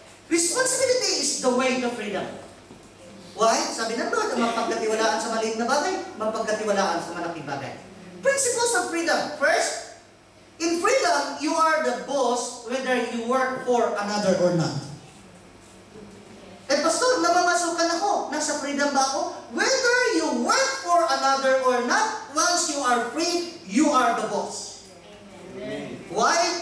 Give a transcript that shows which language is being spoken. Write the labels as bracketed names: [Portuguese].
[English] Responsibility is the way to freedom. Why? [Filipino] Sabi ng Lord, ang mapagkatiwalaan sa maliit na bagay, mapagkatiwalaan sa malaking bagay. [English] Principles of freedom. First, in freedom, you are the boss whether you work for another or not. [Filipino] Pastor, namamasukan ako. Nasa freedom ba ako? [English] Whether you work for another or not, once you are free, you are the boss. Amen. Why?